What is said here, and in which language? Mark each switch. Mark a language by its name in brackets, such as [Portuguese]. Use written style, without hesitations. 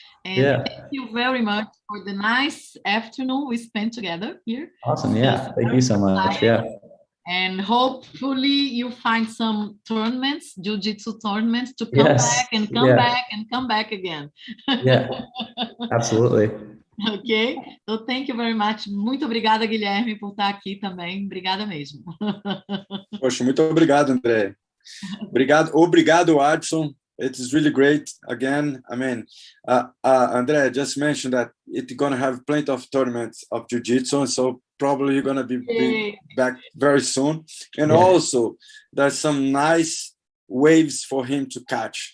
[English] And thank you very much for the nice afternoon we spent together here. Awesome. Yeah. Thank you so much. Yeah. And hopefully you find some tournaments, jiu-jitsu tournaments, to come back and come back and come back again. Yeah, absolutely. Ok? Então, thank you very much. [Portuguese] Muito obrigada, Guilherme, por estar aqui também. Obrigada mesmo. Poxa, muito obrigado, André. [English] Obrigado, Addison. It is really great. Again, I mean, André just mentioned that it's going to have plenty of tournaments of jiu-jitsu, so probably you're going to be back very soon. And also, there's some nice waves for him to catch.